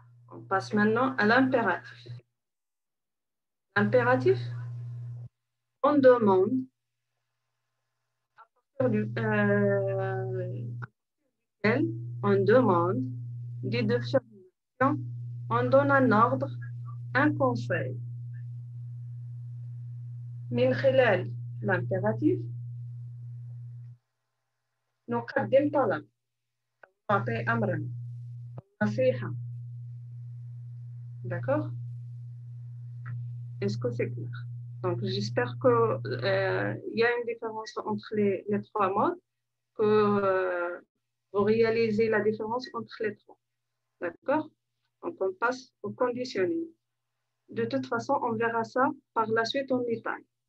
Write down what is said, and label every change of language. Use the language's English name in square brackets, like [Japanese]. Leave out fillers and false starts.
[French] On passe maintenant à l'impératif. L'impératif, on demande, on demande des deux affirmations, on donne un ordre, un conseil. [Arabic] من خلال l'impératif, نقدم طلب، نعطي أمرا، نصيحة. [French] D'accord? Est-ce que c'est clair? Donc, j'espère qu'il y a une différence entre les trois modes, que vous réalisez la différence entre les trois. D'accord? Donc, on passe au conditionnel. De toute façon, on verra ça par la suite en détail.